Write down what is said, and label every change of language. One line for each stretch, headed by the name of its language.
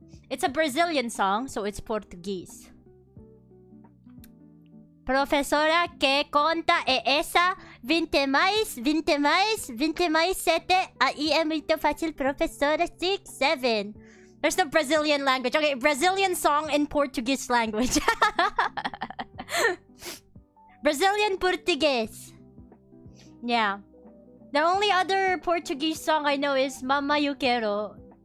English: It's a Brazilian song, so it's Portuguese.
Portuguese: Professora, que conta é essa? 20 mais 20 mais 20 mais 7. Aí é muito fácil, professora. 6'7".
English: There's no Brazilian language. Okay, Brazilian song in Portuguese language. Brazilian Portuguese. Yeah. The only other Portuguese song I know is Mama Eu Quero.